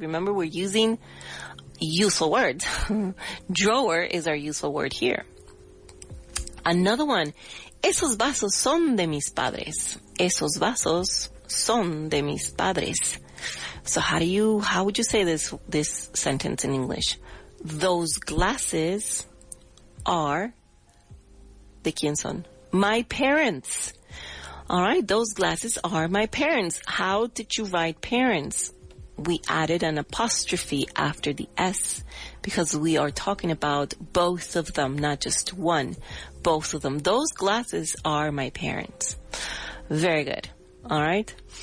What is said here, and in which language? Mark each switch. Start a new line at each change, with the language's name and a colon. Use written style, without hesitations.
English: Remember, we're using useful words. Drawer is our useful word here. Another one.
Spanish: Esos vasos son de mis padres. Esos vasos son de mis padres.
English: So how would you say this sentence in English? Those glasses are,
Spanish: ¿de quién son?
English: My parents. All right, those glasses are my parents. How did you write parents? We added an apostrophe after the S because we are talking about both of them, not just one. Both of them. Those glasses are my parents. Very good. All right.